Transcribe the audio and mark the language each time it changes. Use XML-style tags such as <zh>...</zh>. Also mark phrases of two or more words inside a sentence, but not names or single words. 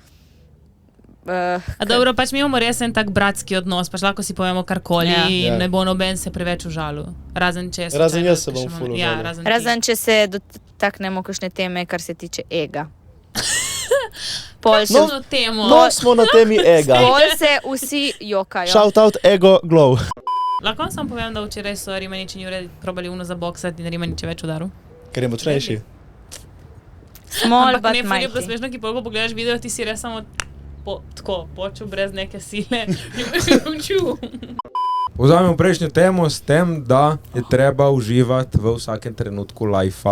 <sl>A dobro, pač mi imamo res en tak bratski odnos, pač lahko si povemo karkoli in ne bo noben se preveč užalil. Razen če se... Razen jaz se bom ful užalil. Razen če se dotaknemo kakšne teme, kar se tiče ega. Pol smo na temi ega. Pol se vsi jokajo.</sl> <en>Shout out ego glow.</en> <sl>Lahko vam samo povem, da včeraj so Rimanič in Jure probali zaboksati in Rimanič je več udaril. Ker je močnejši. Small Ampak but ne, ful je bilo mighty. smešno, ki pol pogledaš video, ti si res samo tako počel brez neke sile. Vzamemo prejšnjo temo s tem, da je treba uživati v vsakem trenutku lajfa.</sl>